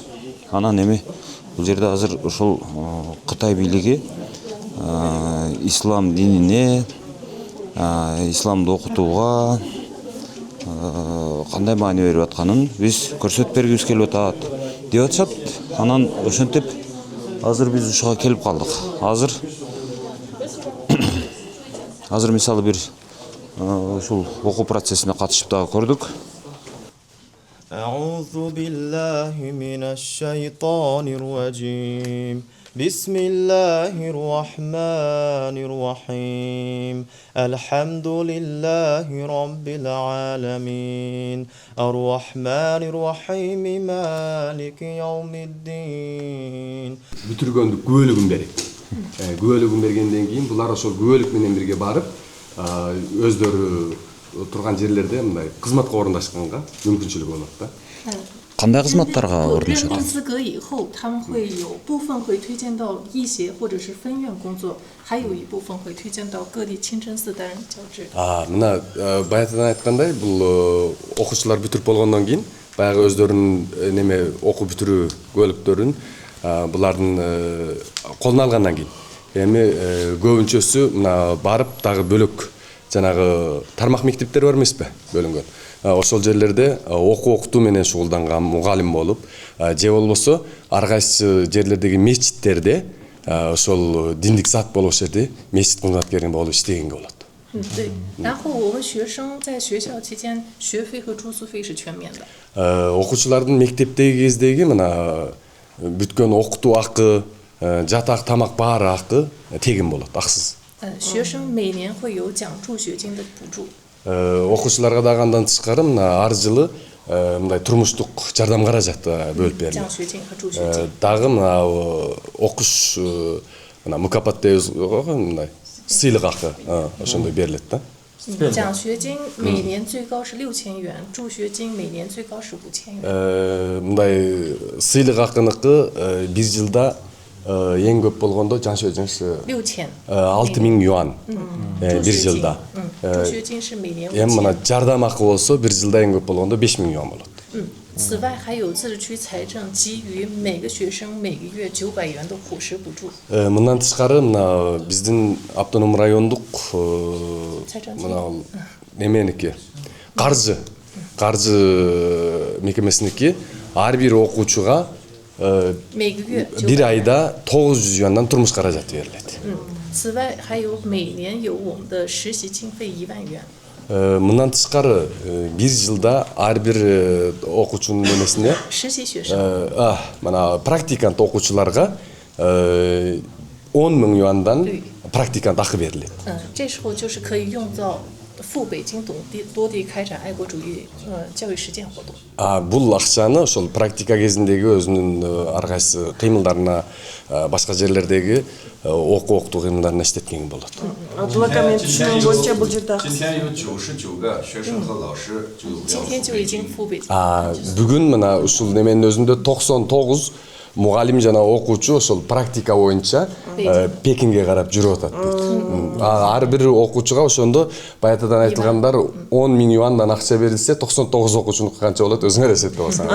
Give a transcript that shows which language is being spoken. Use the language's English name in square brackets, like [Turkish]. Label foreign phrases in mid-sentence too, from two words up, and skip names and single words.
[Kyrgyz] Анан эми бул жерде азыр ушул Кытай бийлиги ислам динине, исламды окутууга кандай маани берип атканын биз көрсөтүп бергибиз келип атат деп атышат. Анан ошентип азыр биз ушуга келип калдык. Азыр мисалы бир ушул окуу процессине катышып дагы көрдүк. [Arabic] أعوذ بالله من الشيطان الرجيم Bismillahirrahmanirrahim. الحمد لله رب العالمين. الرحمن الرحيم. مالك يوم الدين. [Kyrgyz] Бүтүргөндүк күбөлүгүн берет. Күбөлүгүн бергенден кийин булар ошол күбөлүк менен бирге барып, өздөрү турган жерлерде мындай кызматка орундашканга мүмкүнчүлүгү болот да. Кандай кызматтарга [Chinese] 认 [Kyrgyz] орунушат? [Chinese] 定资格以后，他们会有部分会推荐到一协或者是分院工作，还有一部分会推荐到各地清真寺担任教职。 [Kyrgyz] Мына баягыдан айткандай, бул окуучулар бүтүрүп болгондон кийин баягы өздөрүнүн неме окуу бүтүрүү күбөлүктөрүн булардын колуна алгандан кийин эми көбүнчөсү мына барып дагы бөлөк жанагы тармак мектептер бар эмеспи, бөлүнгөн. Ошол жерлерде окуу окутуу менен шугулданган мугалим болуп, же болбосо ар кайсы жерлердеги мечиттерде ошол диндик зат болуп жерде мечит кызматкери болуп иштегенге болот. [Chinese] 对，然后我们学生在学校期间学费和住宿费是全免的。 [Kyrgyz] Окуучулардын мектептеги кездеги мына бүткөн окутуу акы, жатак, тамак баары акы тегин болот, аксыз. [Chinese] 学生每年会有奖助学金的补助。 [Kyrgyz] Окуучуларга дагы андан тышкары мына ар жылы мындай турмуштук жардам каражат бөлүп берилет. [Chinese] 奖学金和助学金。 [Kyrgyz] Дагы мына окуш мына мукапат дейбиз го, мындай сыйлык акы ошондой берилет да. [Chinese] 奖学金每年最高是6000元，助学金每年最高是5000元。 [Kyrgyz] Мындай сыйлык акыныкы бир жылда эң көп болгондо жаншөжүнүш 6000。 6000 юан бир жылда. [Chinese] 助学金是每年 [Kyrgyz] Эми 5000。 мына жардам акы болсо бир жылда эң көп болгондо 5000 юан болот. [Chinese] 此外，还有自治区财政给予每个学生每个月900元的伙食补助。 [Kyrgyz] Мындан тышкары мына биздин автоном райондук мына неменики каржы мекемесиники ар бир окуучуга [Chinese] 每个月 [Kyrgyz] бир айда 900 юандан турмуш каражаты берилет. [Chinese] 此外，还有每年有我们的实习经费1万元。 [Kyrgyz] Мындан тышкары бир жылда ар бир окуучунун немесине [Chinese] 实习学生 [Kyrgyz] мына практикант окуучуларга 10 000 юандан практикант акы берилет. [Chinese] 这时候就是可以用到赴北京多地开展爱国主义教育实践活动。 [Kyrgyz] Бул акчаны ошол практика кезиндеги өзүнүн ар кайсы кыймылдарына, башка жерлердеги окуу окутуу кыймылдарына иштеткенге болот. Абдулака, мен түшүнүгүм боюнча бул жерде [Chinese] 今天有99个学生和老师就要今天就已经赴北京。 [Kyrgyz] Бүгүн мына ушул неменин өзүндө 99 мугалим жана окуучу ошол практика боюнча Пекинге карап жүрүп атат. Ар бир окуучуга ошондо баятадан айтылгандар 10 000 юандан акча берилсе 99 окуучунуку канча болот өзүңөр эсептеп алсаң.